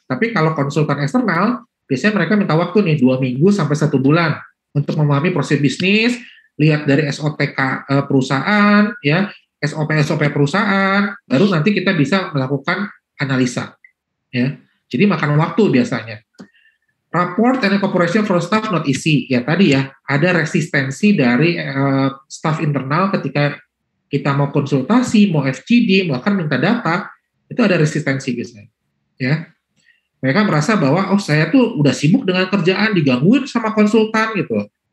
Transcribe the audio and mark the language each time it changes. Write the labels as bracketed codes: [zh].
[id] Tapi kalau konsultan eksternal biasanya mereka minta waktu nih 2 minggu sampai 1 bulan untuk memahami proses bisnis, lihat dari SOTK perusahaan, ya, SOP perusahaan, baru nanti kita bisa melakukan analisa. Ya. Jadi makan waktu biasanya. [en] Report and cooperation for staff not easy. [id] Ya tadi ya, ada resistensi dari staff internal ketika kita mau konsultasi, mau FGD, bahkan minta data, itu ada resistensi biasanya. Ya. Mereka merasa bahwa saya tuh udah sibuk dengan kerjaan, digangguin sama konsultan gitu.